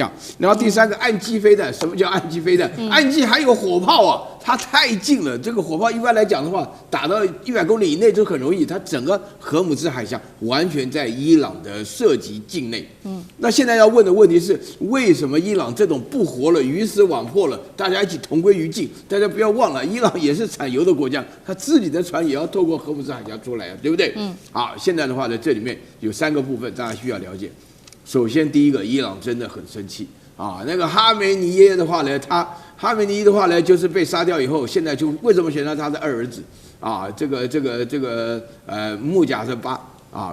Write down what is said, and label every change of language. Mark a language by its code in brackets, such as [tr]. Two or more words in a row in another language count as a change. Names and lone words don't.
[zh] 然後第3個岸基飛彈，什麼叫岸基飛彈？岸基還有火炮它太近了，這個火炮一般來講的話，打到100公里以內就很容易。它整個荷姆茲海峽完全在伊朗的涉及境內。那現在要問的問題是，為什麼伊朗這種不活了、魚死網破了，大家一起同歸於盡？大家不要忘了，伊朗也是產油的國家，他自己的船也要透過荷姆茲海峽出來對不對？好，現在的話呢，這裡面有3個部分大家需要了解。首先，第一個，伊朗真的很生氣。啊，那個哈梅尼耶的話呢，哈梅尼的話呢，就是被殺掉以後，現在就為什麼選到他的二兒子啊？穆賈什巴啊。